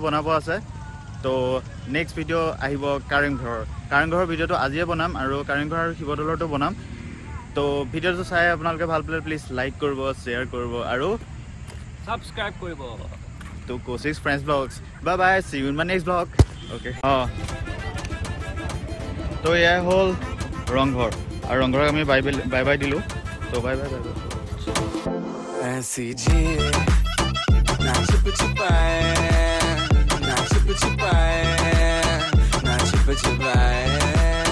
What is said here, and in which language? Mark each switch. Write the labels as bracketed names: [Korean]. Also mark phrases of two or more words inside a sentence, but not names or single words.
[Assamese] বনাব আছে তো [English] next video' [Assamese] আহিব কাৰেংঘৰৰ ভিডিঅ'টো আজিয়ে বনাম আৰু কাৰেংঘৰ আৰু শিৱদৌলৰটো বনাম তো ভিডিঅ'টো চাই আপোনালোকে ভাল পালে [English] please like [Assamese] কৰিব শ্বেয়াৰ কৰিব আৰু ছাবস্ক্ৰাইব কৰিব তো কৌশিক [English] friends blogs bye bye see you in my next blog okay [Assamese] অ'কে তো এয়াই হ'ল ৰংঘৰ আৰু ৰংঘৰক আমি [English] bye bye [Assamese] দিলোঁ তো [English] bye bye [Hindi] ऐसी जिए ना छिप छिपाए ना छिप छिपाए ना छिप छिपाए